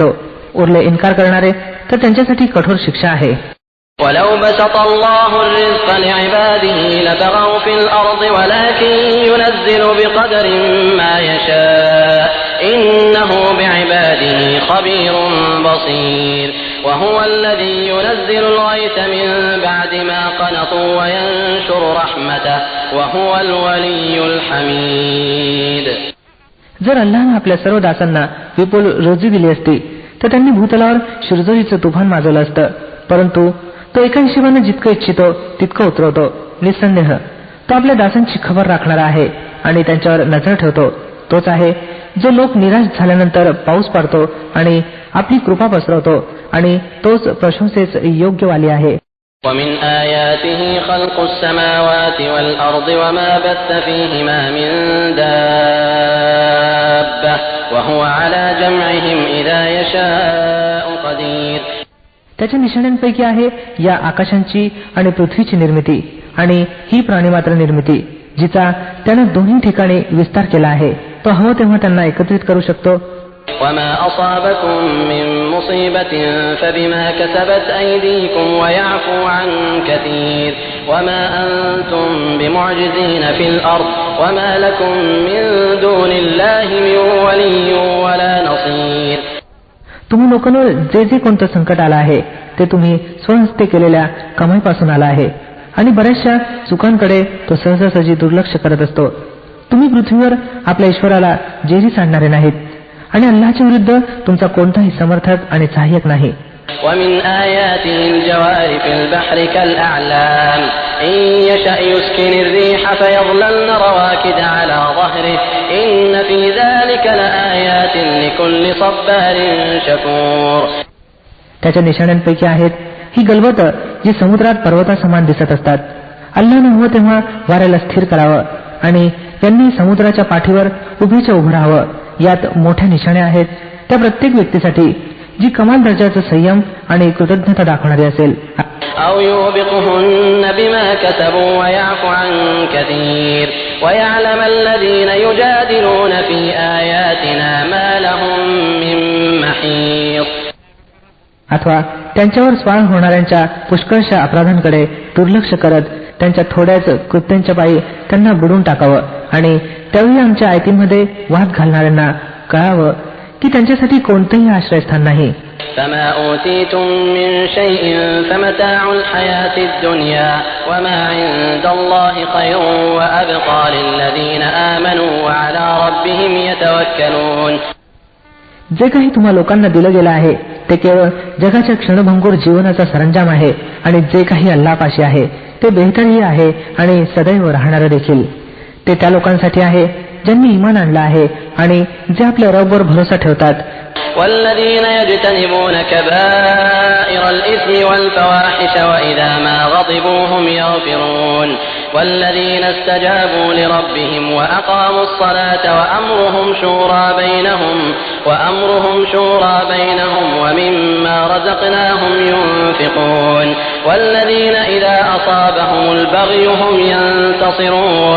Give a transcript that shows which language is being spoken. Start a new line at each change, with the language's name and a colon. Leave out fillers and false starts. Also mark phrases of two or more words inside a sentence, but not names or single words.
Marathi: उरले इन्कार करणारे तर त्यांच्यासाठी कठोर शिक्षा आहे.
Arabic: ولو بسط الله الرزق لعباده لبغوا في الأرض ولكن ينزل بقدر ما يشاء إنه بعباده خبير بصير وهو الذي ينزل الغيث من بعد ما قنطوا وينشر رحمته وهو الولي الحميد.
Marathi: जर अल्लाहने आपल्या सर्व दासांना विपुल रोजी दिली असती तर त्यांनी भूतलावर शिरजोरीचं तुफान माजवलं असतं. परंतु तो एका हिशोबाने जितकं इच्छितो तितकं उतरवतो. निसंदेह तो आपल्या दासांची खबर राखणारा आहे आणि त्यांच्यावर नजर ठेवतो. तोच आहे जो लोक निराश झाल्यानंतर पाऊस पाडतो आणि आपली कृपा पसरवतो आणि तोच प्रशंसेस योग्यवाली आहे.
Arabic: ومن آياته خلق السماوات والأرض وما بث فيهما من دابة وهو على جمعهم إذا يشاء قدير.
Marathi: त्याच्या निशाण्यांपैकी आहे या आकाशांची आणि पृथ्वीची निर्मिती आणि ही प्राणीमात्र निर्मिती जिचा त्यानं दोन्ही ठिकाणी विस्तार केला आहे. तो हवं तेव्हा त्यांना एकत्रित करू शकतो.
Arabic: وما أصابكم من مصيبة فبما كسبت أيديكم ويعفو عن كثير وما أنتم بمعجزين في الأرض وما لكم من دون الله من ولي ولا نصير.
Marathi: तुम्ही लोकांवर जे जे कोणतं संकट आलं आहे ते तुम्ही स्वहस्ते केलेल्या कमाईपासून आलं आहे आणि बऱ्याचशा चुकांकडे तो सहजासहजी दुर्लक्ष करत असतो. तुम्ही पृथ्वीवर आपल्या ईश्वराला जेरी सांडणारे नाहीत आणि अल्लाहच्या विरुद्ध तुमचा कोणताही समर्थक आणि सहाय्यक नाही.
Arabic: ومن آياته الجوار في البحر كالأعلام إن يشأ يسكن الريح فيظللن رواكد على ظهره إن في ذلك لآيات لكل صبار شكور.
Marathi: त्याच्या निशाण्यांपैकी आहेत ही गलबत जी समुद्रात पर्वतासमान दिसत असतात. अल्लाहने हवं तेव्हा वाऱ्याला स्थिर करावं आणि त्यांनी समुद्राच्या पाठीवर उभीच्या उभं राहावं. यात मोठ्या निशाण्या आहेत त्या प्रत्येक व्यक्तीसाठी जी कमाल दर्जाचं संयम आणि कृतज्ञता दाखवणारी असेल.
Arabic: أو يوبقهن بما كسبوا ويعفو عن كثير ويعلم الذين يجادلون في آياتنا ما لهم من محيص.
Marathi: अथवा त्यांच्यावर स्वार होणाऱ्यांच्या पुष्कळशा अपराधांकडे दुर्लक्ष करत त्यांच्या थोड्याच कृत्यांच्या पायी त्यांना बुडून टाकावं आणि त्यावेळी आमच्या आयतीमध्ये वाद घालणाऱ्यांना कळावं की त्यांच्यासाठी कोणतेही आश्रयस्थान नाही.
Arabic: فما أوتيتم من شيء فمتاع الحياة الدنيا وما عند الله خير وأبقى للذين آمنوا وعلى ربهم يتوكلون.
Marathi: जे काही तुम्हा लोकांना दिलं गेलं आहे ते केवळ जगाच्या क्षणभंगूर जीवनाचा सरंजाम आहे आणि जे काही अल्लापाशी आहे ते बेहतरही आहे आणि सदैव राहणारं देखील. ते त्या लोकांसाठी आहे ज्यांनी ईमान आणलं आहे आणि जे आपल्या रबवर भरोसा ठेवतात.
Arabic: والذين يجتنبون كبائر الإثم والفواحش وإذا ما غضبوا هم يغفرون والذين استجابوا لربهم وأقاموا الصلاة وأمرهم شورى بينهم ومما رزقناهم ينفقون والذين إذا أصابهم البغي هم ينتصرون.